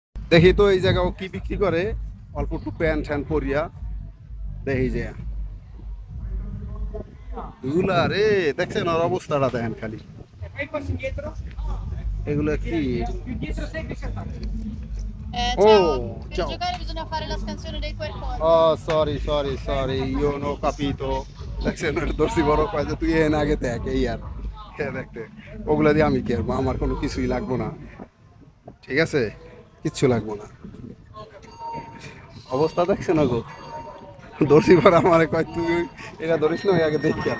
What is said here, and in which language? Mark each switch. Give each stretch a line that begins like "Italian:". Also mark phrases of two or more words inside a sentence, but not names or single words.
Bangla: দেখি তো এই জায়গাও কি বিক্রি করে, অল্প একটু প্যান্ট ট্যান্ট পরিয়া দেখি যে এগুলা রে, দেখছেন ওর অবস্থাটা দেখেন খালি। এগুলো কি? ও
Italian: Ciao, per ciao. giocare bisogna fare la scansione dei QR ও code.
Bangla: সরি সরি সরি,
English: you know
Bangla: কাপিতো। দেখছেন ওটা দর্শি বড় কয় যে তুই এন আগে দেখ এই আর দেখতে, ওগুলা দিয়ে আমি কি করবো, আমার কোনো কিছুই লাগবো না, ঠিক আছে, কিচ্ছু লাগবো না। অবস্থা দেখছেন গো, দর্শি বড় আমার কয় তুই এটা ধরিস না, ওই আগে দেখি কেন।